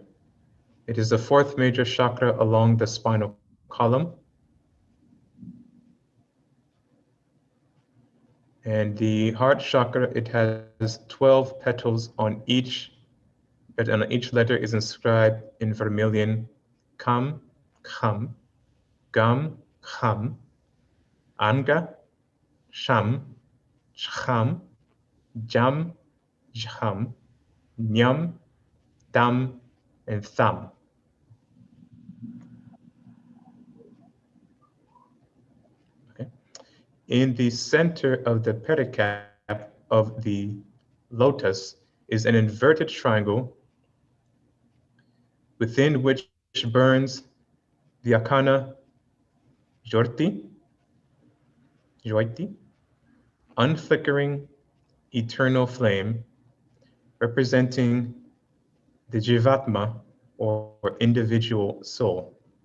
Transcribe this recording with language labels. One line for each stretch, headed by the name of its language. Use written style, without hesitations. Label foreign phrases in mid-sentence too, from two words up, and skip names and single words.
English: It is the fourth major chakra along the spinal column. And the heart chakra, it has 12 petals on each, but on each letter is inscribed in vermilion,
Sanskrit: Kam, Kham, Gam, Kham, Anga, Sham, Chham, Jam, Jham, Nyam, Dam,
English: and Tham. Okay. In the center of the pedicap of the lotus is an inverted triangle within which burns the Akana Jyoti, unflickering eternal flame, representing the Jivatma, or individual soul.